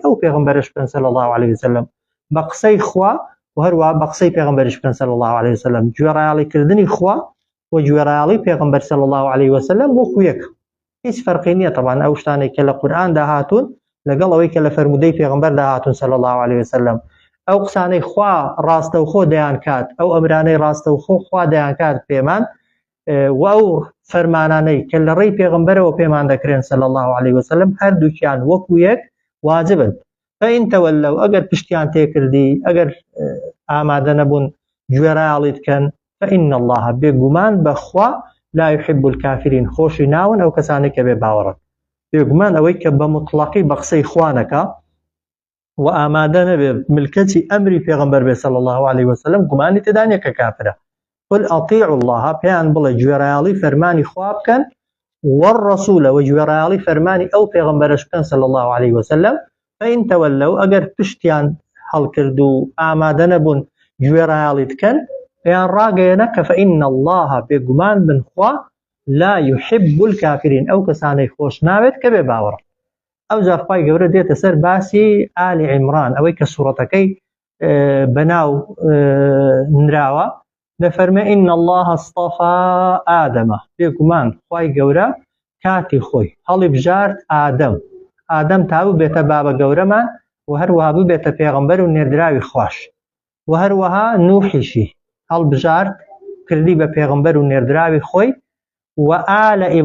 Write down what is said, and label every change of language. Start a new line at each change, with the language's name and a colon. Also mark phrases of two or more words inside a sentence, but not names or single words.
Central Kurdish: ئەو پێغەمبەرش بکەن
Arabic: صلی الله عليه وسلم
Central Kurdish: بە قسەی خوا وهروها بە قسەی پێغەمبەرش بکەن
Arabic: صلی الله عليه وسلم
Central Kurdish: گوێڕایاڵی کردنی خوا و گوێڕایاڵی پێغەمبەر
Arabic: صلی الله عليه وسلم
Central Kurdish: وەکو یەک هیچ فەرقی نییە طبعا ئەو شتانێک کە لە قورئاندا هاتوون لەگەڵ ئەوەی کە لە فەرمودەی پێغەمبەردا هاتوون
Arabic: صلی الله عليه وسلم
Central Kurdish: ئەو قسانەی خوا ڕاستەوخۆ دەیان کات ئەو ئەمرانەی ڕاستەوخۆ خوا دەیان کات پێمان و ئەو فەرمانانەی کە لە ڕێی پێغەمبەرەوە پێمان دەکرێن
Arabic: صلی الله عليه وسلم
Central Kurdish: هەردووکیان وەکو یەک واجبن
Arabic: فإن تولوا
Central Kurdish: ئەگەر پشتیان تێکردی ئەگەر ئامادە نەبوون گوێڕایاڵی بکەن
Arabic: فإن الله
Central Kurdish: بێگومان بەخوا
Arabic: لا يحب الكافرين
Central Kurdish: خۆشی ناون ئەو کەسانی کە بێ باوەڕن بێگومان ئەوەی کە بە مطلقی بە قسەی خوانەکە و ئامادە نەبێ ملکەتی ئەمری پێغەمبەر بێ
Arabic: صلی الله عليه وسلم
Central Kurdish: گومانی تێدا نییە کە کافرە
Arabic: قل ئەطیعوا الله
Central Kurdish: پێیان بڵێ گوێڕایاڵی فەرمانی خوا بکەن والرسول و گوێڕایاڵی فەرمانی ئەو پێغەمبەرش بکەن
Arabic: صلی الله عليه وسلم فإن تولوا
Central Kurdish: ئەگەر پشتیان هەڵکرد و ئامادە نەبوون گوێڕایاڵی بکەن پێیان ڕاگەیەنە کە
Arabic: فإن الله
Central Kurdish: بێگومان بن خوا
Arabic: لا يحب الكافرين
Central Kurdish: ئەو کەسانەی خۆش ناوێت کە بێ باوەڕن ئەو جار خوای گەورە دێتە سەر باسی ئالی عیمران ئەوەی کە سوورەتەکەی بەناو نراوە دەفەرمێ
Arabic: إن الله اصطفى آدم
Central Kurdish: بێگومان خوای گەورە کاتی خۆی هەڵی بژارد ئادەم تابوو بێتە بابە گەورەمان و هەروەها ببێتە پێغەمبەر و نێردراوی خوش و هەروەها نوحیشی هەڵبژارد کردی بە پێغەمبەر و نێردراوی خۆی و آل